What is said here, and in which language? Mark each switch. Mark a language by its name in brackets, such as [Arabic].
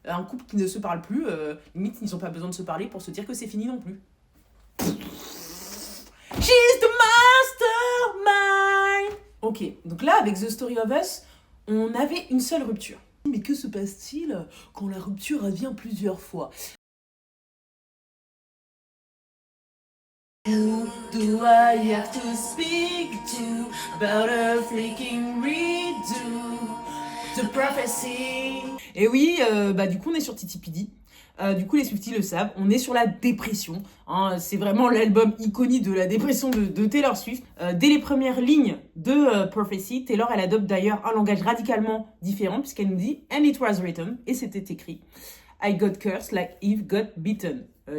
[French] Un couple qui ne se parle plus, limite, ils n'ont pas besoin de se parler pour se dire que c'est fini non plus. [English] She's the mastermind. [French] Ok, donc là, avec The Story of Us, on avait une seule rupture. Mais que se passe-t-il quand la rupture revient plusieurs fois? [English] Who do I have to speak to about a freaking redo the prophecy? [French] Et oui, du coup on est sur Titipidi. Du coup les Swifties le savent, on est sur la dépression. Hein, c'est vraiment l'album iconique de la dépression de Taylor Swift. Dès les premières lignes de Prophecy, Taylor elle adopte d'ailleurs un langage radicalement différent puisqu'elle nous dit « [English] And it was written [French] » et c'était écrit « [English] I got cursed like Eve got beaten ».